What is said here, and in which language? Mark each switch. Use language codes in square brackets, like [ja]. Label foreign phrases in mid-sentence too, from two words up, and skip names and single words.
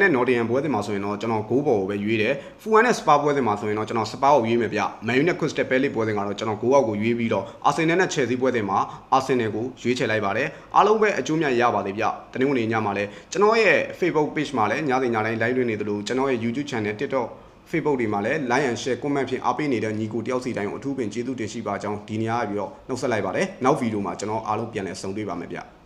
[my] နဲ့ Nottingham ပွဲတင်မှာဆိုရင်တော့ကျွန်တော်ဂိုးပေါ်ကိုပဲရွေးတယ်။ Fulham နဲ့ Spurs ပွဲတင်မှာဆိုရင်တော့ကျွန်တော် Spurs ကိုရွေးမယ်ဗျ။ Man U နဲ့ Crystal Palace ပွဲတင်ကတော့ကျွန်တော်ဂိုးအောက်ကိုရွေးပြီးတော့ Arsenal နဲ့ Chelsea ပွဲတင်မှာ Arsenal ကိုရွေးချယ်လိုက်ပါတယ်။အားလုံးပဲအကျိုးမြတ်ရပါသေးဗျ။တနင်္ဂနွေနေ့ညမှာလည်းကျွန်တော်ရဲ့ Facebook page မှာလည်းညတိုင်း live လွှင့်နေသလိုကျွန်တော်ရဲ့ YouTube channel TikTok Facebook တွေမှာလည်း [en] like and share comment [my] ဖြင့်အားပေးနေတဲ့ညီကိုတယောက်စီတိုင်းကိုအထူးပင်ကျေးဇူးတင်ရှိပါကြောင်းဒီနေ့အားပြီးတော့နှုတ်ဆက်လိုက်ပါတယ်နောက်ဗီဒီယိုမှာကျွန်တော်အားလုံးပြန်လည်ဆုံတွေ့ပါမယ်ဗျ